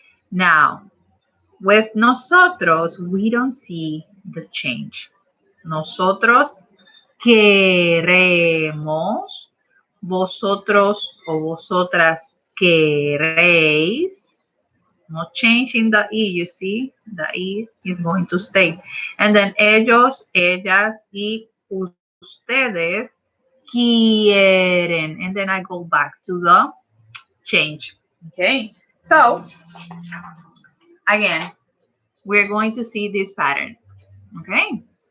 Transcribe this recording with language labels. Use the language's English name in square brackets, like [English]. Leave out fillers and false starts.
[English] Now, with nosotros, we don't see the change. [Spanish] Nosotros queremos, vosotros o vosotras queréis. [English] No change in the E, you see? The E is going to stay. And then [Spanish] ellos, ellas, y ustedes quieren. [English] And then I go back to the change. Okay? So, again, we're going to see this pattern. Okay?